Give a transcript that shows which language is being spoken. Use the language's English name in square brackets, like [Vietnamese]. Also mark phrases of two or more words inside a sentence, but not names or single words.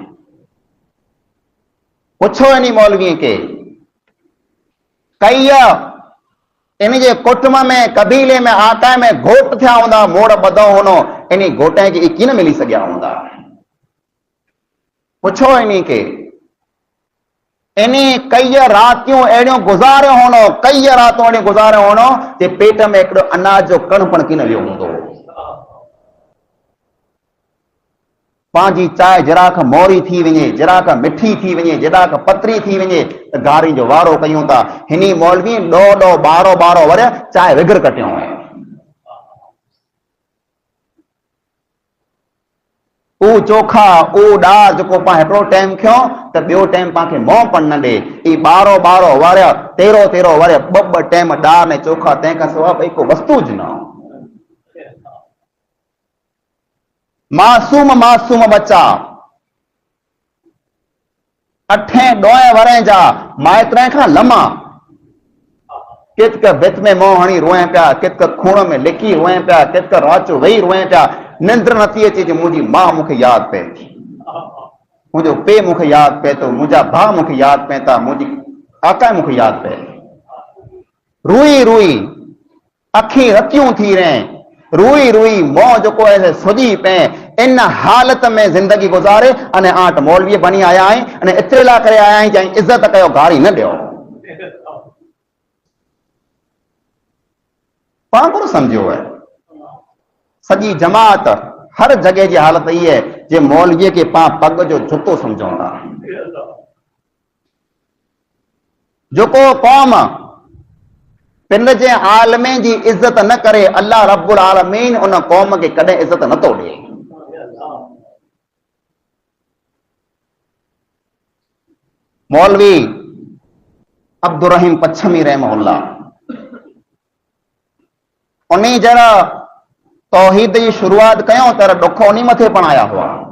[Sindhi] पुछो इन मौलवीअ खे, कई इन जे कुटुंब में कबीले में आका में घोट थिया हूंदा, मोड़ ॿधो हूंदो, इन घोटे खे कीअं मिली सघिया हूंदा। पुछो इन्हीं के, इन्हीं कई रातियों अड़ियों गुज़ारियो होनो, कई रातों अड़ियों गुज़ारियो होनो जे पेट में हिकिड़ो अनाज जो कण पण कीअं वियो हूंदो। पंहिंजी चांहि जराक मोरी थी वञे, जराक मिठी थी वञे, जराक पतरी थी वञे त गारी जो वारो कयूं था। हिनी मौलवी 12 वर चांहि विघर कटियो है। ऊ चोखा ऊ डार जो पाण हिकिड़ो टाइम खयो त ॿियो टाइम पाण मोह पण न ॾे। ई 12 वर 13 वर ॿ टाइम डार ने चोखा, तंहिंखां सवाइ ॿई को वस्तु ज न। मासूम बच्चा 8-9 वरें जा माइतरे खां लमा, कितक भित में मोह हणी रोए पिया, कितक खूण में लिकी रोए पिया, कितक रात जो वेही रोए पिया। निंद्र नथी अचे जे मुंहिंजी मां मूंखे यादि पए थी, मुंहिंजो पीउ मूंखे यादि पए थो, मुंहिंजा भाउ मूंखे यादि पए था, मुंहिंजी आका मूंखे यादि पए थी। रुई रुई अखी रतियूं थी रहे, रुई रुई मोह जेको है सुजी पे। इन हालत में जिंदगी गुजारे अने आट मौलवी बनी आया आहीं, अने एतिरे लाइ करे आया आहीं जंहिं इज़त कयो, गारी न ॾियो। पाण कोन सम्झो है, सॼी जमात हर जगह की हालत ई है जे मौलवीअ के पां पग जो जुतो समझूं था। जेको कौम पिंड जे आलमे जी इज्जत न करे, [Arabic] الله رب العالمين [Sindhi] उन कौम के कॾहिं इज्जत नथो ॾे। मौलवी अब्दुर रहीम पच्छमी रहमहुल्लाह, उन्हीं जरा तौहीद जी शुरुआत कयूं तर ॾुख उन्हीं मथे पण आया हुआ।